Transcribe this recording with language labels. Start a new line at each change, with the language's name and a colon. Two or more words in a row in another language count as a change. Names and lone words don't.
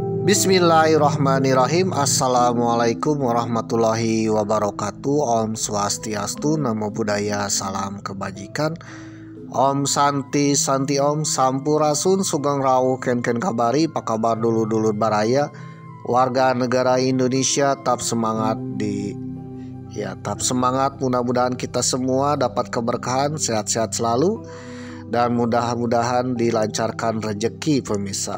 Arabic: بسم الله الرحمن الرحيم. السلام عليكم ورحمة الله وبركاته.
Sanskrit: Om Swastiastu,
Pali: Namo Buddhaya,
Indonesian: salam kebajikan.
Sanskrit: Om Santi Santi Om,
Indonesian: Sampurasun,
Javanese: Sugeng Rawuh
Indonesian: Ken kabari, apa kabar dulu baraya. Warga negara Indonesia tetap semangat tetap semangat. Mudah-mudahan kita semua dapat keberkahan, sehat-sehat selalu, dan mudah-mudahan dilancarkan rezeki pemirsa.